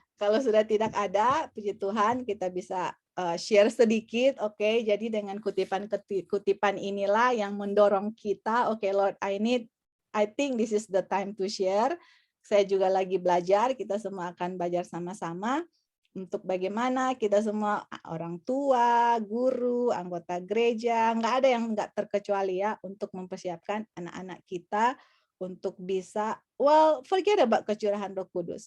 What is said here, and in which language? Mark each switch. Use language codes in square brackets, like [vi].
[id] Kalau sudah tidak ada, puji Tuhan, kita bisa share sedikit. Oke. Jadi dengan kutipan inilah yang mendorong kita. [en] Oke, Lord, I think this is the time to share. [id] Saya juga lagi belajar. Kita semua akan belajar sama-sama. Untuk bagaimana kita semua orang tua, guru, anggota gereja, nggak ada yang nggak terkecuali ya untuk mempersiapkan anak-anak kita untuk bisa, [en] forget about [id] kecurahan Roh Kudus.